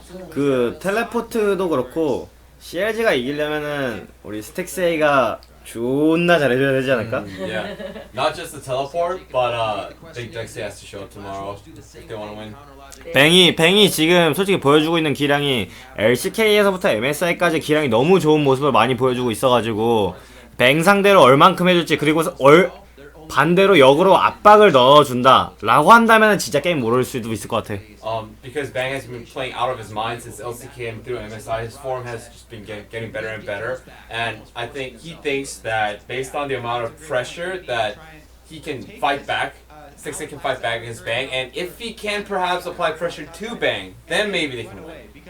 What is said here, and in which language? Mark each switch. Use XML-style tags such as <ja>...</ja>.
<ko>그 텔레포트도 그렇고 CLG가 이기려면은 우리 스택세이가 존나 잘해줘야 되지 않을까?</ko> <en>Yeah, not just the teleport, but Big Dexy has to show up tomorrow if they want to win.</en> <ko>뱅이 지금 솔직히 보여주고 있는 기량이 LCK에서부터 MSI까지 기량이 너무 좋은 모습을 많이 보여주고 있어가지고 뱅 상대로 얼만큼 해줄지 그리고 반대로 역으로 압박을 넣어준다 라고 한다면 진짜 게임 모를 수도 있을 것 같아.</ko> <en>Because Bang has been playing out of his mind since LCK and through MSI, his form has just been getting better and better. And I think he thinks that based on the amount of pressure that he can fight back, Stixon can fight back against Bang, and if he can perhaps apply pressure to Bang, then maybe they can win.</en>